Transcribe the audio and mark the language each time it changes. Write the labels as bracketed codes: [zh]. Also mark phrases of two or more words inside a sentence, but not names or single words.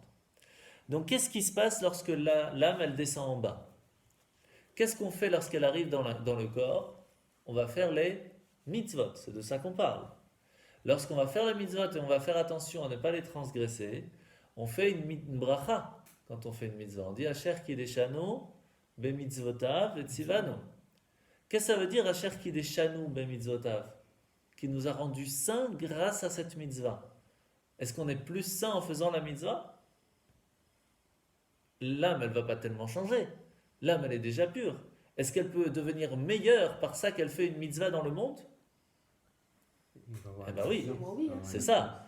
[fr] Donc, qu'est-ce qui se passe lorsque l'âme, elle descend en bas? Qu'est-ce qu'on fait lorsqu'elle arrive dans le corps? On va faire les mitzvot, c'est de ça qu'on parle. Lorsqu'on va faire les mitzvot et on va faire attention à ne pas les transgresser, on fait une bracha quand on fait une mitzvah. On dit [he] אשר קדשנו במצוותיו וצוונו. [fr] Qu'est-ce que ça veut dire [he] אשר קדשנו במצוותיו? [fr] Qui nous a rendus saints grâce à cette mitzvah. Est-ce qu'on est plus saint en faisant la mitzvah? L'âme, elle ne va pas tellement changer. L'âme, elle est déjà pure. Est-ce qu'elle peut devenir meilleure par ça qu'elle fait une mitzvah dans le monde? Eh bien oui, c'est ça.